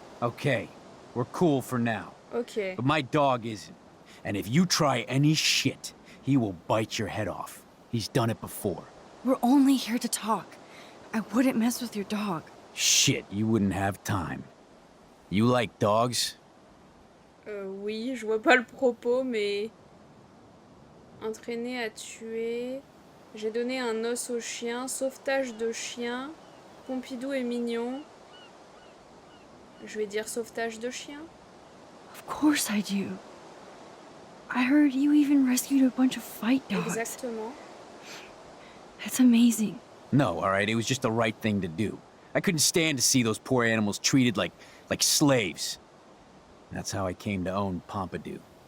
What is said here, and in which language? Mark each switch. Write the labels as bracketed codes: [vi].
[en] Okay, we're cool for now. ok. But my dog isn't. And if you try any shit, he will bite your head off. He's done it before. We're only here to talk. I wouldn't mess with your dog. Shit, you wouldn't have time. You like dogs? [fr] Oui, je vois pas le propos, mais... Entraîner à tuer... J'ai donné un os au chien, sauvetage de chien, Pompidou est mignon. Je vais dire sauvetage de chien. [en] Of course I do. I heard you even rescued a bunch of fight dogs. [fr] Exactement. [en] That's amazing. No, alright, it was just the right thing to do. I couldn't stand to see those poor animals treated like slaves. That's how I came to own Pompidou.